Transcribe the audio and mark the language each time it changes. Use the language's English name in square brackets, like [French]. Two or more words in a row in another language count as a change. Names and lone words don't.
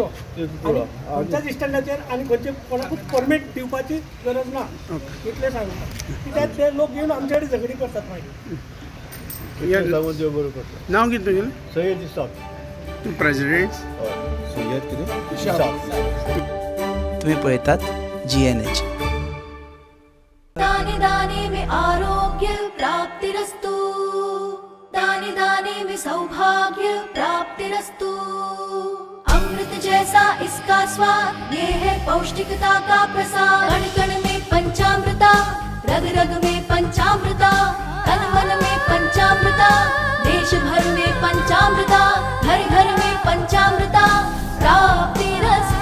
[Konkani] खंयच्याच स्टँडाचेर आनी खंयचे कोणाकूच परमीट दिवपाची गरज ना. इतलें सांगता. कित्याक ते लोक येवन आमचे कडेन झगडी करतात मागीर. देव बरो करता. नांव कितें तुगेलें? सय्यद इसाक. तूं प्रेसिडेंट? सय्यद कितें इसाक. तुम्ही पळयतात GNH. [Hindi] दाने दाने में आरोग्य प्राप्तिरस्तु, दाने दाने में सौभाग्य प्राप्तिरस्तु. अमृत जैसा इसका स्वाद, ये है पौष्टिकता का प्रसाद. कण कण में पंचामृता, रग रग में पंचामृता, तन मन में पंचामृता, देश भर में पंचामृता, घर घर में पंचामृता प्राप्तिरस्तु.